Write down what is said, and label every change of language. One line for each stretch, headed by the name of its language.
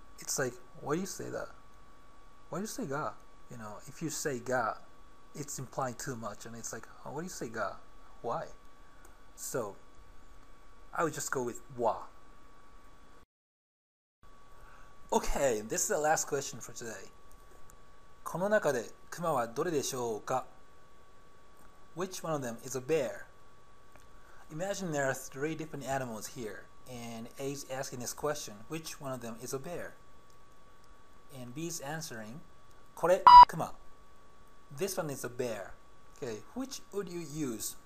English: It's like, why do you say that? Why do you say ga? You know, if you say ga, it's implying too much, and it's like, oh, why do you say ga? Why? So, I would just go with wa. Okay, this is the last question for today.
Japanese: この中でクマはどれでしょうか?
English: Which one of them is a bear? Imagine there are 3 different animals here, and A is asking this question, which one of them is a bear? and B is answering
Japanese: これクマ
English: This one is a bear. Okay, which would you use?